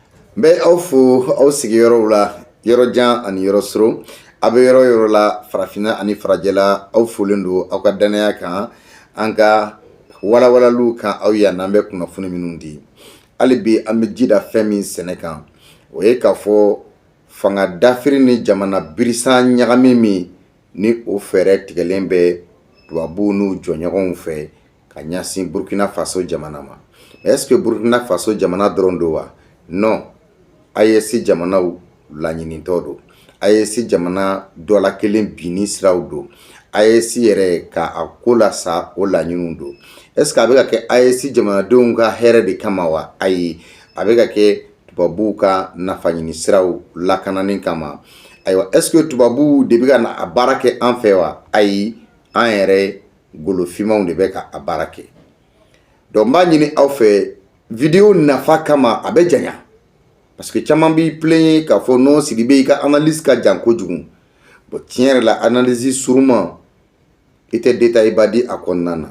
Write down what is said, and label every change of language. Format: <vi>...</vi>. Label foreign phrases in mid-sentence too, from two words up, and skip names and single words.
<bm>Bɛ aw fo aw sigiyɔrɔw la yɔrɔ jan ani yɔrɔ soro a bɛ yɔrɔ yɔrɔ la farafinna ani farajɛla aw folen don aw ka danaya kan an ka walawalalu kan aw ya n'an bɛ kunnafoni minnu di hali bi an bɛ jida fɛn min sɛnɛ kan o ye k'a fɔ fanga dafiri ni jamana birisan ɲagami min ni o fɛɛrɛ tigɛlen bɛ tubabuw n'u jɔɲɔgɔnw fɛ ka ɲasin Burkina Faso jamana ma</bm> <fr>est-ce que</fr> <bm>Burkina Faso jamana dɔrɔn don wa?</bm> <fr>Non.</fr> <bm>AES jamanaw laɲinitɔ don. AES jamana dɔla kelen binni siraw don. AES yɛrɛ k'a ko la sa o laɲiniw don.</bm> <fr>Est-ce que</fr> <bm>a bɛ ka kɛ AES jamanadenw ka hɛrɛ de kama wa? Ayi, a bɛ ka kɛ tubabuw ka nafa ɲini siraw lakanani kama. Ayiwa,</bm> <fr>est-ce que</fr> <bm>tubabuw de bɛ ka a baara kɛ an fɛ wa? Ayi, an yɛrɛ golofinmanw de bɛ ka a baara kɛ. Donc n b'a ɲini aw fɛ vidéo nafa kama a bɛ janya.</bm> <fr>Parce que</fr> <bm>caman b'i plaigner k'a fɔ non Sidibe i ka analyse ka jan kojugu. Bon tiɲɛ yɛrɛ la analyse suruma i tɛ détail ba di a kɔnɔna na.</bm>